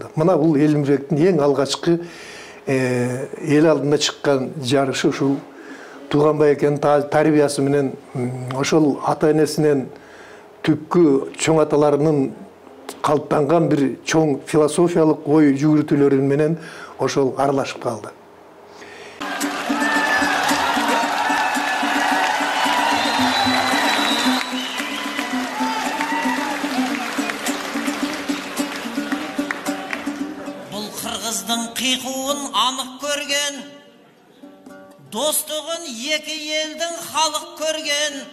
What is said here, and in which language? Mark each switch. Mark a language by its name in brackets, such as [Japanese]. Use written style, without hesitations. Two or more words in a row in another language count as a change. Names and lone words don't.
[Kyrgyz] Мына бул Элмирбектин эң алгачкы эл алдына чыккан жарышы ушул Туганбай акенин тарбиясы менен, ошол ата-энесинен түпкү чоң аталарынын калыптанган бир чоң философиялык ой жүгүртүүлөрү менен ошол аралашып калды. [Kazakh] Бұл қырғыздың қиқуын анық көрген, достығын екі елдің халық көрген.